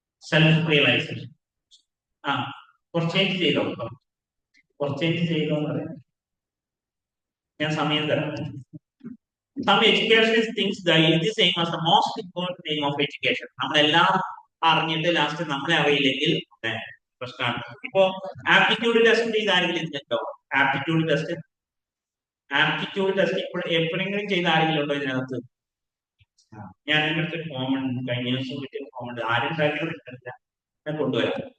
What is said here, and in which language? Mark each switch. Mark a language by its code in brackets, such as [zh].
[ml] Self realization കുറച്ച് change ചെയ്തോ, കുറച്ച് ചേഞ്ച് ചെയ്തോ എന്ന് പറയാം. ഞാൻ സമയം തരാം. [en] Some educationalists think that this aim is the most important aim of education. [ml] നമ്മളെല്ലാം അറിഞ്ഞിട്ട് ലാസ്റ്റ് നമ്മളെ അറിയില്ലെങ്കിൽ പ്രശ്നമാണ്. ഇപ്പോ ആപ്റ്റിറ്റ്യൂഡ് ടെസ്റ്റ് ചെയ്ത് ആരെങ്കിലും ഇതിലുണ്ടോ? ആപ്റ്റിറ്റ്യൂഡ് ടെസ്റ്റ് ആപ്റ്റിറ്റ്യൂഡ് ടെസ്റ്റ് ഇപ്പോൾ എപ്പോഴെങ്കിലും ചെയ്ത ആരെങ്കിലും ഉണ്ടോ ഇതിനകത്ത്? ഞാൻ എൻ്റെ അടുത്ത് ഫോം ഉണ്ട്, കഴിഞ്ഞ ദിവസം കിട്ടിയ ഫോം ഉണ്ട്, ആരും ഉണ്ടാക്കിയത് കിട്ടില്ല, ഞാൻ കൊണ്ടുവരാം.